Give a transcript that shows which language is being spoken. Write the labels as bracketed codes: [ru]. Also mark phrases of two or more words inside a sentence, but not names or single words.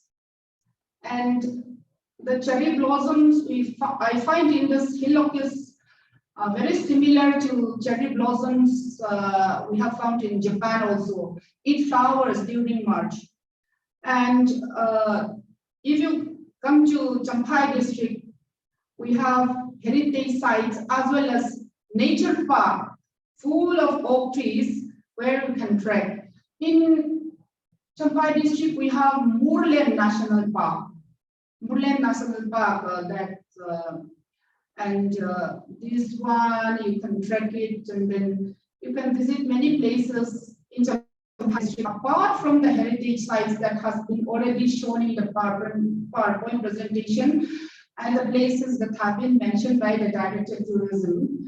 [en] And the cherry blossoms I find in this hillock is very similar to cherry blossoms we have found in Japan also. It flowers during March. And if you come to Champhai district, we have heritage sites as well as nature park full of oak trees where you can trek. In Champhai district, we have Moorland National Park. Moorland National Park, this one you can trek it, and then you can visit many places in Champhai district. Apart from the heritage sites that has been already shown in the PowerPoint presentation, and the places that have been mentioned by the Director of Tourism.